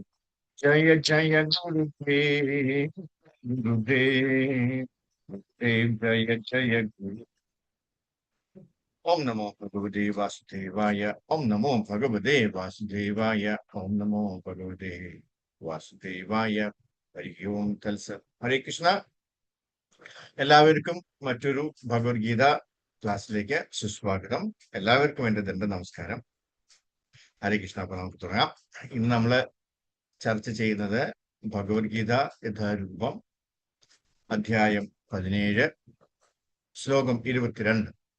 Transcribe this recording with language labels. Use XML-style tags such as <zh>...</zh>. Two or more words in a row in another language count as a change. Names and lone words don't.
<sa>जय जय गुरुदेव, गुरुदेव, गुरुदेव जय जय गुरु. ॐ नमो भगवते वासुदेवाय. ॐ नमो भगवते वासुदेवाय. ॐ नमो भगवते वासुदेवाय. हरि ॐ तल्सा. हरे कृष्ण.</sa> <ml>എല്ലാവർക്കും മറ്റൊരു ഭഗവത്ഗീത ക്ലാസ്സിലേക്ക് സുസ്വാഗതം. എല്ലാവർക്കും എൻ്റെ നമസ്കാരം.</ml> <sa>ഹരേ കൃഷ്ണ.</sa> <ml>അപ്പൊ നമുക്ക് തുടങ്ങാം. ഇന്ന് നമ്മള് ചർച്ച ചെയ്യുന്നത് ഭഗവത്ഗീത യഥാരൂപം അധ്യായം 17 ശ്ലോകം 22.</ml>